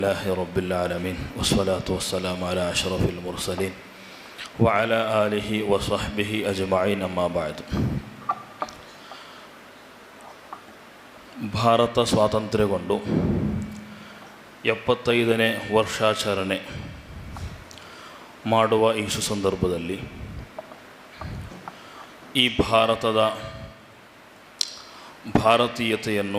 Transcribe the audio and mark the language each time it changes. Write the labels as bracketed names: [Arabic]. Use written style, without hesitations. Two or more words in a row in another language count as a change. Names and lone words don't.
[Arabic] الله رب العالمين والصلاة والسلام على أشرف المرسلين وعلى آله وصحبه أجمعين أما بعد. [Kannada] ಭಾರತ ಸ್ವಾತಂತ್ರ್ಯಗೊಂಡು 75ನೇ ವರ್ಷಾಚರಣೆ ಮಾಡುವ ಈ ಸುಸಂದರ್ಭದಲ್ಲಿ ಈ ಭಾರತದ ಭಾರತೀಯತೆಯನ್ನು